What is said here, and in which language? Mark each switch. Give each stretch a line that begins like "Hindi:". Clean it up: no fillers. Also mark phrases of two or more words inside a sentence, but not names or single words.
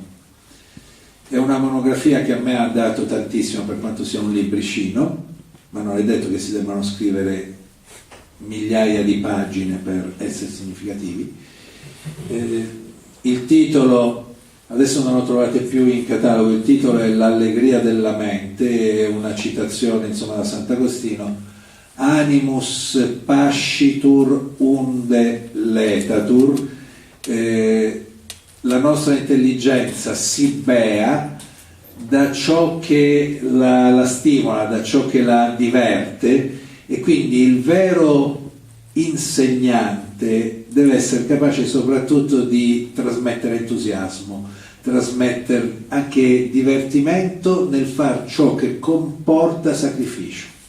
Italian: È una monografia che a me ha dato tantissimo per quanto sia un libricino, ma non è detto che si debbano scrivere migliaia di pagine per essere significativi. Il titolo, adesso non lo trovate più in catalogo, il titolo è L'allegria della mente, è una citazione insomma da Sant'Agostino:
Latin: Animus pascitur unde letatur,
Italian: la nostra intelligenza si bea da ciò che la stimola, da ciò che la diverte, e quindi il vero insegnante deve essere capace soprattutto di trasmettere entusiasmo, trasmettere anche divertimento nel far ciò che comporta sacrificio.